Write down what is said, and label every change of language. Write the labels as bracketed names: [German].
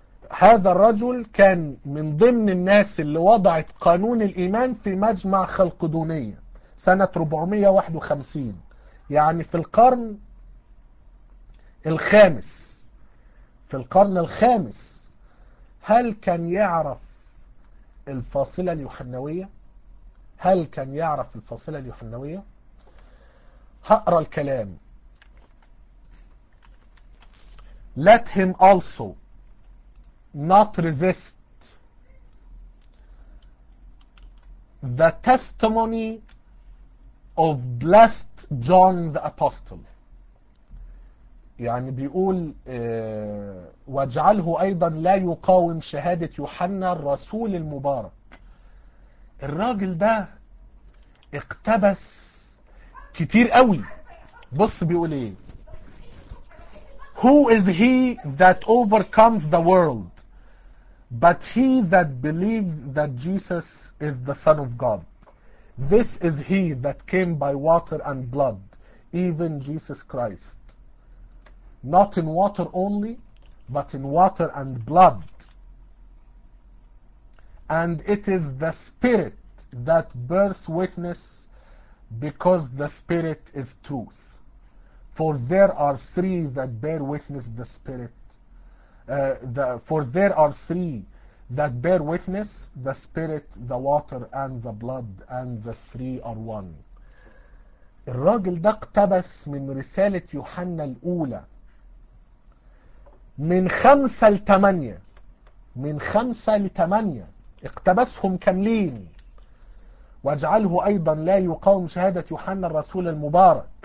[Arabic] هذا الرجل كان من ضمن الناس اللي وضعت قانون الإيمان في مجمع خلقدونية سنة 451، يعني في القرن الخامس. في القرن الخامس، هل كان يعرف الفاصلة اليوحناوية؟ هل كان يعرف الفاصلة اليوحناوية؟ هقرأ الكلام. [English] Let him also not resist the testimony of blessed John the Apostle. [Arabic] يعني بيقول واجعله أيضا لا يقاوم شهادة يوحنا الرسول المبارك. الراجل ده اقتبس كتير قوي. بص بيقول ايه: [English] Who is he that overcomes the world but he that believes that Jesus is the Son of God? This is he that came by water and blood, even Jesus Christ. Not in water only, but in water and blood. And it is the Spirit that bears witness, because the Spirit is truth. For there are three that bear witness the Spirit. For there are three that bear witness, the Spirit, the water, and the blood, and the three are one. [Arabic] الراجل ده اقتبس من رسالة يوحنا الأولى من خمسة لتمانية، من خمسة لتمانية اقتبسهم كاملين. واجعله أيضا لا يقاوم شهادة يوحنا الرسول المبارك.